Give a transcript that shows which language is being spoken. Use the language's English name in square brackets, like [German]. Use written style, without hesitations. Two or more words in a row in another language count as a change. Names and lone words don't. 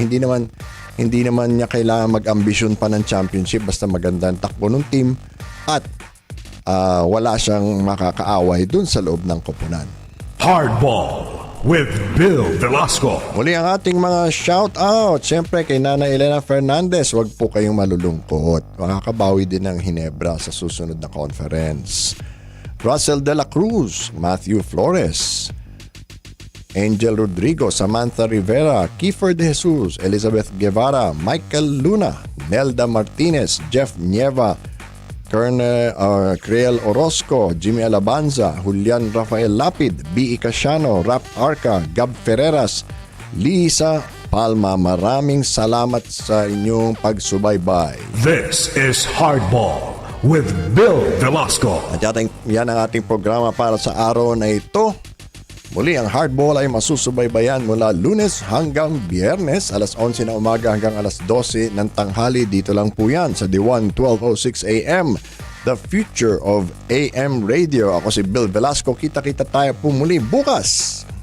[Filipino] Hindi naman niya kailangan mag-ambisyon pa ng championship, basta maganda ang takbo ng team at wala siyang makakaaway dun sa loob ng koponan. [English] Hardball with Bill Velasco. [Filipino] Muli ang ating mga shout-out. Siyempre kay Nana Elena Fernandez, wag po kayong malulungkot. Makakabawi din ng Hinebra sa susunod na conference. Russell De La Cruz, Matthew Flores, Angel Rodrigo, Samantha Rivera, Kiefer De Jesus, Elizabeth Guevara, Michael Luna, Nelda Martinez, Jeff Nieva, Creel Orozco, Jimmy Alabanza, Julian Rafael Lapid, B.E. Casiano, Rap Arca, Gab Ferreras, Lisa Palma. Maraming salamat sa inyong pagsubaybay. [English] This is Hardball with Bill Velasco. [Filipino] At yan ang ating programa para sa araw na ito. Muli, ang Hardball ay masusubaybayan mula Lunes hanggang Biyernes, alas 11 na umaga hanggang alas 12 ng tanghali. Dito lang po yan sa DWAN 1206 AM, [English] the future of AM radio. [Filipino] Ako si Bill Velasco. Kita-kita tayo po muli bukas.